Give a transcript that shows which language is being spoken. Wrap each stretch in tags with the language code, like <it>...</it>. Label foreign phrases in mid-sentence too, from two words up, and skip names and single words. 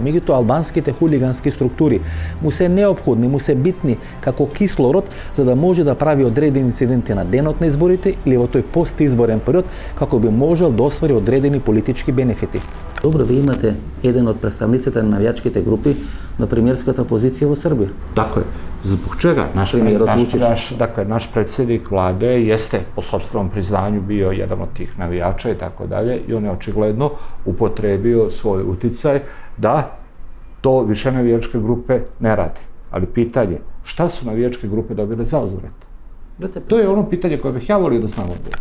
<mk>Меѓутоа албанските хулигански структури му се неопходни, му се битни како кислород за да може да прави одредени инциденти на денот на изборите или во тој постизборен период како би можел да освари одредени политички бенефити. Добро, ви имате еден од представниците на навијачките групи на премиерската позиција во Србија.</mk> <sr>Dakle, zbog čega? Naš predsjednik vlade jeste po sopstvenom priznanju bio jedan od tih navijača i tako dalje i on je očigledno upotrebio svoj uticaj da to više navijačke grupe ne rade. Ali pitanje, šta su navijačke grupe dobile za uzvrat? To je ono pitanje koje bih ja volio da znam odgovor.</sr>